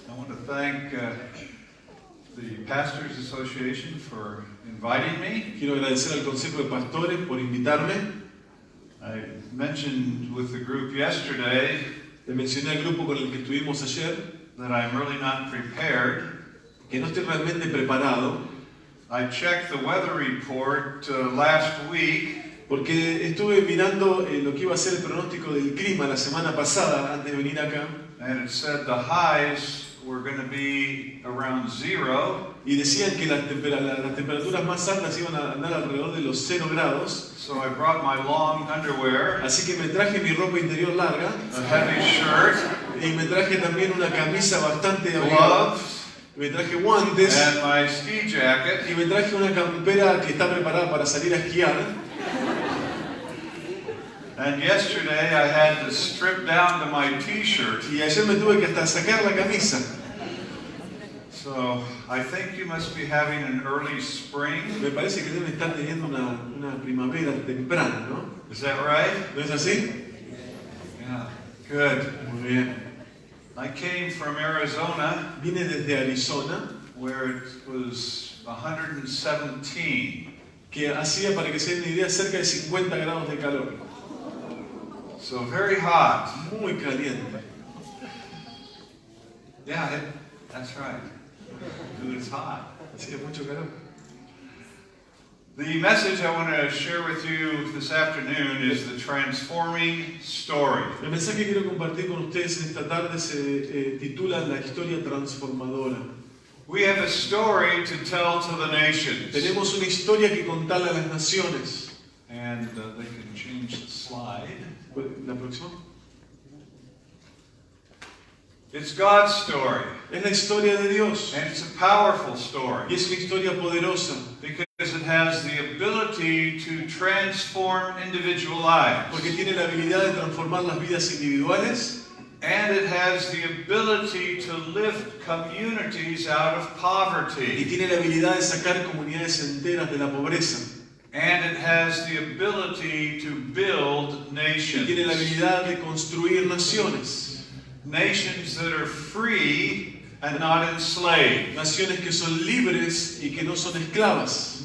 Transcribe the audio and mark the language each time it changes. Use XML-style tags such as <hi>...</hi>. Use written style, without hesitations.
<en>I want to thank the Pastors Association for inviting me.</en> <es>Quiero agradecer al Consejo de Pastores por invitarme.</es> <en>I mentioned with the group yesterday</en> <es>Le mencioné al grupo con el que estuvimos ayer</es> <en>that I'm really not prepared.</en> <es>que no estoy realmente preparado</es> <en>I checked the weather report last week,</en> <es>porque estuve mirando lo que iba a ser el pronóstico del clima la semana pasada antes de venir acá</es> <en>and it said the highs were going to be around 0.</en> <es>y decían que las temperaturas más altas iban a andar alrededor de los 0 grados.</es> <en>So I brought my long underwear,</en> <es>Así que me traje mi ropa interior larga</es> <en>a heavy shirt,</en> <es>y me traje también una camisa bastante abrigada.</es> <en>gloves,</en> <es>Me traje guantes</es> <en>and my ski jacket.</en> <es>y me traje una campera que está preparada para salir a esquiar.</es> <en>And yesterday I had to strip down to my t-shirt.</en> <es>Y ayer me tuve que hasta sacar la camisa.</es> <en>So I think you must be having an early spring.</en> <es>Me parece que deben estar teniendo una primavera temprana, ¿no?</es> <en>Is that right?</en> <es>¿No es así?</es> <en>Yeah. Good.</en> <es>Muy bien.</es> <en>I came from Arizona,</en> <es>Vine desde Arizona,</es> <en>where it was 117.</en> <es>que hacía, para que se den una idea, cerca de 50 grados de calor.</es> <en>So very hot.</en> <es>Muy caliente.</es> <en>Yeah, that's right. Dude, it's hot.</en> <es>Así que mucho calor.</es> <en>The message I want to share with you this afternoon is the transforming story.</en> <es>El mensaje que quiero compartir con ustedes en esta tarde se titula La Historia Transformadora.</es> <en>We have a story to tell to the nations.</en> <es>Tenemos una historia que contarle a las naciones.</es> <en>And they can change the slide.</en> <es>¿La próxima?</es> <en>It's God's story.</en> <es>Es la historia de Dios.</es> <en>And it's a powerful</en> <es>Y</es> <en>story.</en> <es>es una historia poderosa.</es> <en>Because it has the ability to transform individual lives.</en> <es>Porque tiene la habilidad de transformar las vidas individuales.</es> <en>And it has the ability to lift communities out of</en> <es>Y</es> <en>poverty.</en> <es>tiene la habilidad de sacar comunidades enteras de la pobreza.</es> <en>And it has the ability to build</en> <es>Y</es> <en>nations.</en> <es>tiene la habilidad de construir naciones.</es> <en>Nations that are free and not enslaved.</en> <es>Naciones que son libres y que no son esclavas.</es>